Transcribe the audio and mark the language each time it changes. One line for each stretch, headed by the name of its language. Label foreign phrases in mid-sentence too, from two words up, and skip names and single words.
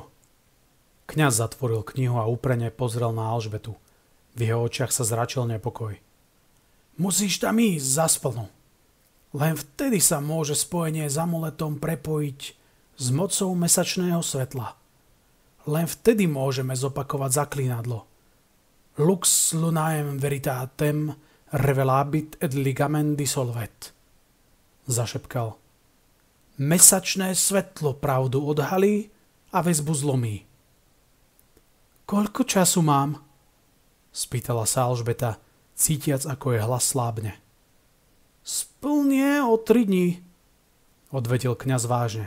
Slovak: Kňaz zatvoril knihu a úprene pozrel na Alžbetu. V jeho očiach sa zračil nepokoj. Musíš tam ísť zasplnu. Len vtedy sa môže spojenie s amuletom prepojiť s mocou mesačného svetla. Len vtedy môžeme zopakovať zaklínadlo.
Latin: Lux lunaem veritatem revelabit et ligament dissolvet.
Slovak: Zašepkal. Mesačné svetlo pravdu odhalí a väzbu zlomí. Koľko času mám? Spýtala sa Alžbeta, cítiac, ako jej hlas slábne. Splnie o 3 dní, odvetil kňaz vážne.